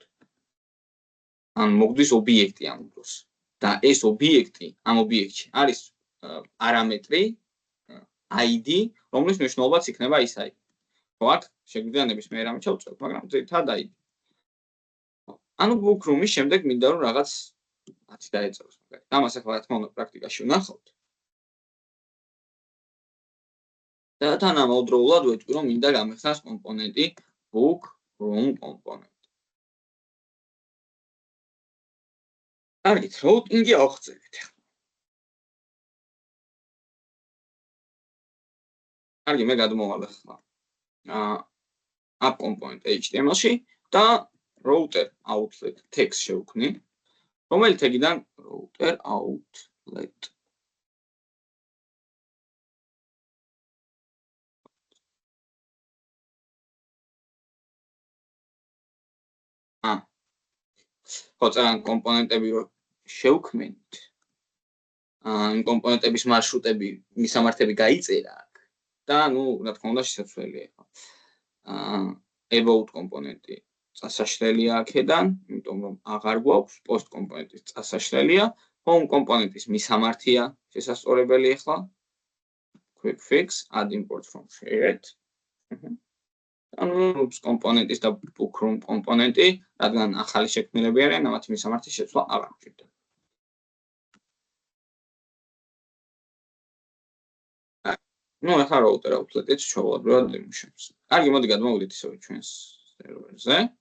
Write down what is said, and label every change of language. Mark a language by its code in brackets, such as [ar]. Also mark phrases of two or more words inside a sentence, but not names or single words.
[ka] ან მოგდის ობიექტი ამ დროს. და ეს ობიექტი ამ ობიექტში არის პარამეტრი ID, რომლის მნიშვნელობაც იქნება ის ID. ხო აქ შეგვიძლია ნებისმიერ რამე ჩავწეროთ, მაგრამ ძირითადად ID. ანუ [en] book room- [ka] ის შემდეგ მინდა რომ რაღაც 10 დაეწეროს მაგალითად. ამას ახლა რა თქმა უნდა პრაქტიკაში ვნახავთ. და თანამედროვულად ვეტყვი რომ მინდა გამეხსნას კომპონენტი [en] book room [ka] კომპონენტი. კარგით, routing-ი ავხსენეთ. კარგი, მე გადმოვალ ახლა [en] app component HTML- [ka] ში და [en] router outlet text [ka] შევქმნი, რომელი თეგიდან [en] router outlet [ka] ხო ძალიან კომპონენტები რო შევქმნით. იმ კომპონენტების მარშრუტები, მისამართები გაიწერა აქ. და ნუ რა თქმა უნდა შესაძლებელია ხო. about კომპონენტი წასაშლელია აქედან, იმიტომ რომ აღარ გვაქვს post კომპონენტის წასაშლელია, home კომპონენტის მისამართია შესაძლებელი ახლა. [en] Quick fix add import from shared. [ka] ანუ rooms კომპონენტის და bookroom კომპონენტი, რადგან ახალი შექმნილები არიან, ამათი მისამართი შეცვლა აღარ მჭირდება. Ну, ახლა [en] router outlet- [ka] იც ჩვეულებრივად იმუშავებს. კარგი, მოდი გადმოვიდეთ ისევ ჩვენს სერვერზე.